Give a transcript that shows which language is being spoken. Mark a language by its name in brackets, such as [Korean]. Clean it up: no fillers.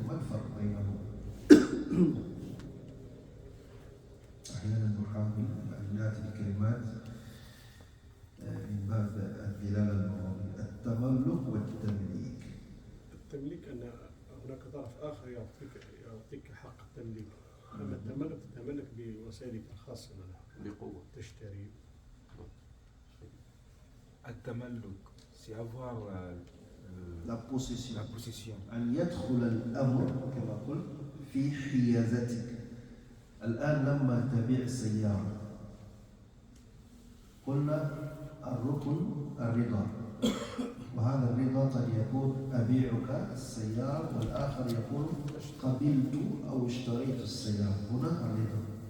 [Arabic] ما الفرق بينهم؟ أحيانا نحاول أن نأتي بكلمات من باب الدلالة اللغوية. التملك والتمليك. التمليك أن هناك طرف آخر يعطيك حق التمليك، أما التملك تتملك بوسائلك الخاصة بقوة. تشتري. [French] التملك c'est avoir la possession. la possession. [Arabic] أن يدخل الأمر كما قلت في حيازتك. الآن لما تبيع السيارة قلنا الركن الرضا، وهذا الرضا قد يكون أبيعك السيارة، والآخر يقول قبلت أو اشتريت السيارة. هنا الرضا.